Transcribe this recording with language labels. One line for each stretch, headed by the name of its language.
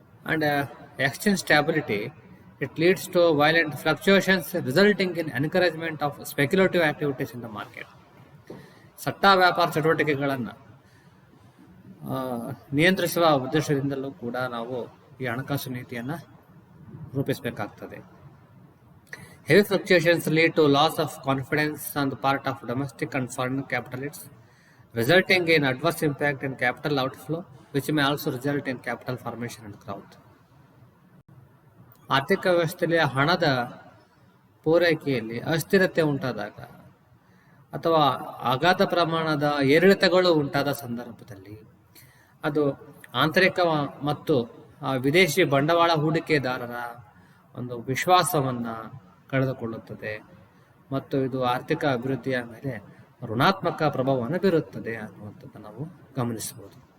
English: And exchange stability, it leads to violent fluctuations resulting in encouragement of speculative activities in the market.
Kannada: ಸಟ್ಟ ವ್ಯಾಪಾರ ಚಟುವಟಿಕೆಗಳನ್ನು ನಿಯಂತ್ರಿಸುವ ಉದ್ದೇಶದಿಂದಲೂ ಕೂಡ ನಾವು ಈ ಹಣಕಾಸು ನೀತಿಯನ್ನು ರೂಪಿಸಬೇಕಾಗ್ತದೆ.
English: Heavy fluctuations lead to loss of confidence on the part of domestic and foreign capitalists, resulting in adverse impact in capital outflow, which may also result in capital formation and growth.
Kannada: ಆರ್ಥಿಕ ವ್ಯವಸ್ಥೆಯಲ್ಲಿ ಹಣದ ಪೂರೈಕೆಯಲ್ಲಿ ಅಸ್ಥಿರತೆ ಉಂಟಾದಾಗ ಅಥವಾ ಅಗಾಧ ಪ್ರಮಾಣದ ಏರಿಳಿತಗಳು ಉಂಟಾದ ಸಂದರ್ಭದಲ್ಲಿ ಅದು ಆಂತರಿಕ ಮತ್ತು ವಿದೇಶಿ ಬಂಡವಾಳ ಹೂಡಿಕೆದಾರರ ಒಂದು ವಿಶ್ವಾಸವನ್ನು ಕಳೆದುಕೊಳ್ಳುತ್ತದೆ ಮತ್ತು ಇದು ಆರ್ಥಿಕ ಅಭಿವೃದ್ಧಿಯ ಮೇಲೆ ಋಣಾತ್ಮಕ ಪ್ರಭಾವವನ್ನು ಬೀರುತ್ತದೆ ಅನ್ನುವಂಥದ್ದು ನಾವು ಗಮನಿಸಬಹುದು.